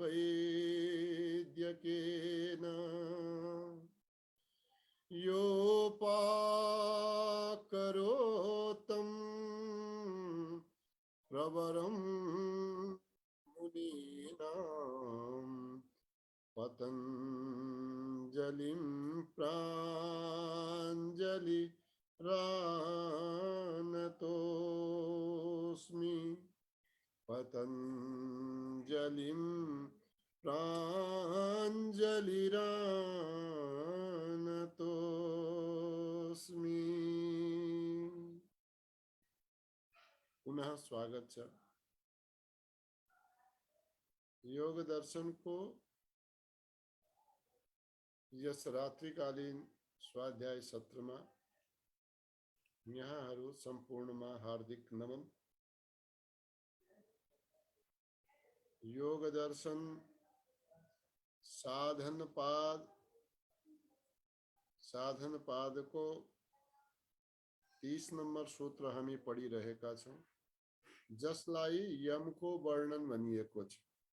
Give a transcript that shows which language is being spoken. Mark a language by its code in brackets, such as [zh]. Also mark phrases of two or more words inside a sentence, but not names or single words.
[sa] वैद्यकेन योपाकरोत्तं प्रवरं मुनीनां पतञ्जलिं प्राञ्जलिरानतोऽस्मि। पतञ्जलिं प्राञ्जलिरानतोऽस्मि। [ne] पुनः स्वागत छ। योग दर्शन को यस रात्रिकालीन स्वाध्याय सत्रमा यहाँहरू सम्पूर्णमा हार्दिक नमन। योग दर्शन साधन पाद को 30 नंबर सूत्र हामी पढिरहेका छौं, जसलाई यमको वर्णन भनिएको छ।